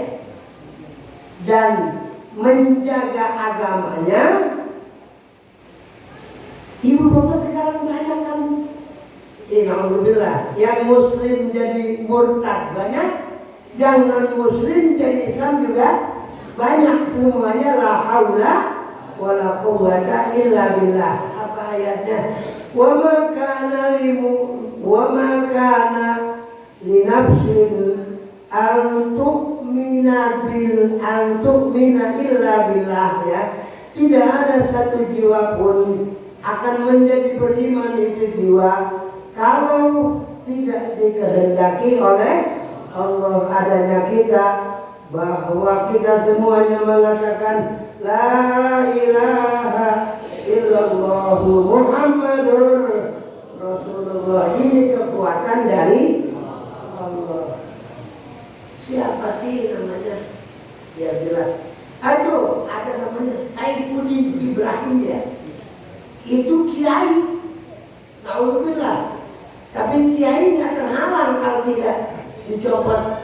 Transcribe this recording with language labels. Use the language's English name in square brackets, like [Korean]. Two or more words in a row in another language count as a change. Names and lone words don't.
[Indonesian] Dan menjaga agamanya. Ibu bapak sekarang banyak kan, alhamdulillah, yang muslim jadi murtad banyak, yang non muslim jadi Islam juga banyak. [Arabic] Semuanya la haula wala quwwata illa billah. [Indonesian] Apa ayatnya? [Arabic] Wa ma kana wa ma kana li nafsin an tu'mina illa billah ya. [Indonesian] Tidak ada satu jiwa pun akan menjadi beriman itu jiwa kalau tidak dikehendaki oleh Allah. Adanya kita, bahwa kita semuanya mengatakan [Arabic] la ilaha illallah Muhammadur Rasulullah. [Indonesian] Ini kekuatan dari Allah. Siapa sih namanya? Biar jelas. Itu ada namanya Saifuddin Ibrahim ya. Itu kiai. Alhamdulillah. Tapi kiai nggak terhalang kalau tidak dicopot.